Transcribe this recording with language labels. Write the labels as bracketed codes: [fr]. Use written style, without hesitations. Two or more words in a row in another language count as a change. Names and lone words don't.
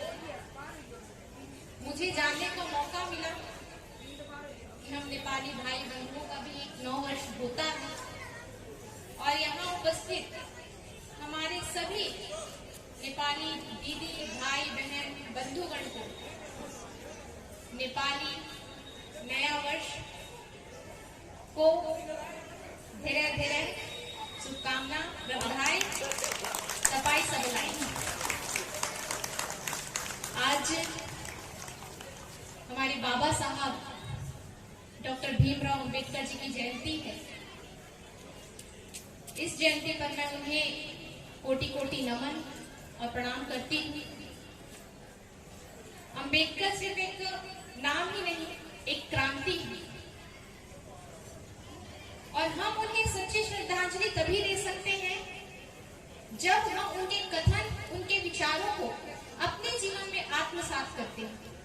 [hi] मुझे जानने का मौका मिला कि हम नेपाली भाई बहनों का भी एक नव वर्ष होता है। और यहाँ उपस्थित हमारे सभी नेपाली दीदी भाई बहन बंधुगण को नेपाली नया वर्ष को [ne] धेरै धेरै शुभकामना र बधाई। तपाईं सबैलाई [hi] आज हमारे बाबा साहब डॉक्टर भीमराव अंबेडकर जी की जयंती है। इस जयंती पर मैं उन्हें कोटि कोटि नमन और प्रणाम करती हूँ। अंबेडकर सिर्फ एक नाम ही नहीं, एक क्रांति है और हम उन्हें सच्ची श्रद्धांजलि तभी दे सकते हैं जब हम उनके कथन, उनके विचारों को अपने जीवन में आत्मसात करते हैं।